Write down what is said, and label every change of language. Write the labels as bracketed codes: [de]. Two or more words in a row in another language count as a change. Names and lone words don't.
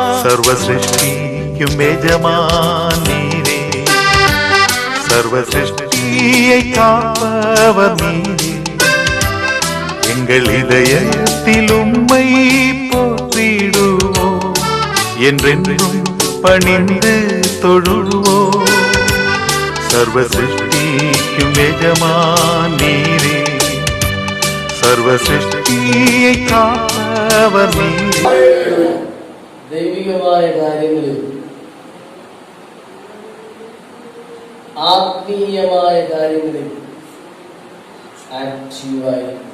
[ta] சர்வசிருஷ்டிக்கும் எஜமானரே, சர்வசிருஷ்டியை காப்பவர் நீரே, எங்கள் இதயத்தில் உம்மை போற்றிடுவோம், என்றென்றும் பணிந்து தொழுவோம். சர்வ சிருஷ்டிக்கும் எஜமானரே, சர்வ சிருஷ்டியை காப்பவர் நீரே. [ml] ദൈവികമായ കാര്യങ്ങളിൽ ആത്മീയമായ കാര്യങ്ങളിൽ ആക്റ്റീവായി